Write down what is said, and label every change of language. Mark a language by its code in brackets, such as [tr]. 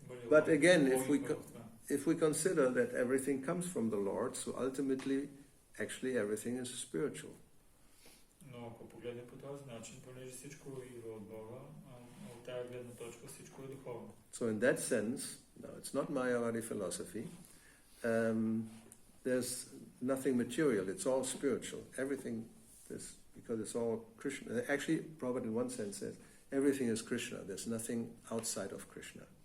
[en] But again, if we consider that everything comes from the Lord, so ultimately, actually everything is spiritual. [bg] Но ако погледнем по този начин, понеже всичко идва от Бога, от тази гледна точка всичко е духовно. [en] So in that sense, no, it's not Mayavadi philosophy. There's nothing material; it's all spiritual. Everything is, because it's all Krishna. Actually, Prabhupada in one sense says everything is Krishna. There's nothing outside of Krishna.